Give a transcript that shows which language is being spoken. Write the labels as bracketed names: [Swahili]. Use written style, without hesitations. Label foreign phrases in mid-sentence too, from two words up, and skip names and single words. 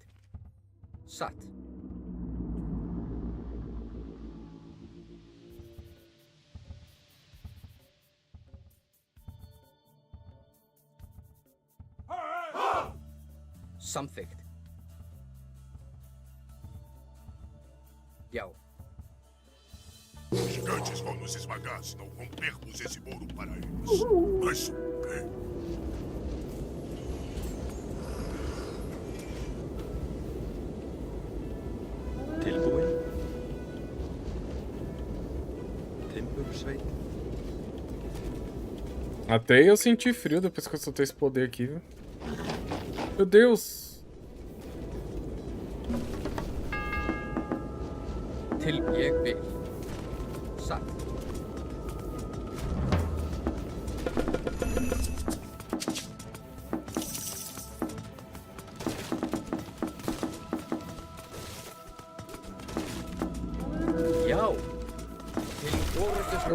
[Icelandic] Satt. Samþykkt. Já. [Portuguese] Os gigantes vão nos esmagar se não rompermos esse muro para eles. Mas o quê? [Icelandic] Tilbúin. Timbursveinn. [Portuguese] Até eu senti frio depois que eu soltei esse poder aqui, viu? Meu Deus! [Icelandic] Til ég vil. Satt. Já. Til orðið.